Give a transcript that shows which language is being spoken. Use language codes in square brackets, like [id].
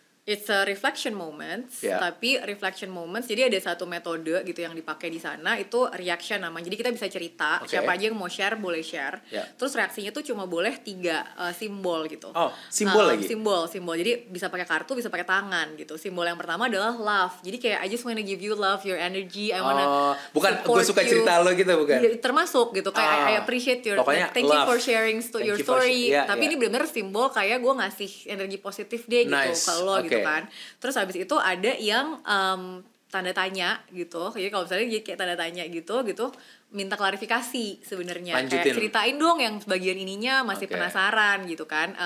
[en] It's a reflection moments, tapi reflection moments. [id] Jadi ada satu metode gitu yang dipakai di sana itu reaction namanya. Jadi kita bisa cerita, siapa aja yang mau share boleh share. Terus reaksinya tuh cuma boleh 3 simbol gitu. Oh, simbol lagi. Simbol. Jadi bisa pakai kartu, bisa pakai tangan gitu. Simbol yang pertama adalah love. Jadi kayak [en] I just wanna give you love, your energy. I wanna [id] bukan gue suka cerita lo gitu bukan? Ya, termasuk gitu. [en] Kayak I appreciate your. Thank you for sharing your story. [id] Tapi ini benar-benar simbol kayak gue ngasih energi positif deh gitu kalau lo gitu kan. Terus habis itu ada yang tanda tanya gitu. Jadi kalau misalnya kayak tanda tanya gitu minta klarifikasi sebenarnya. Kayak ceritain dong yang bagian ininya masih penasaran gitu kan.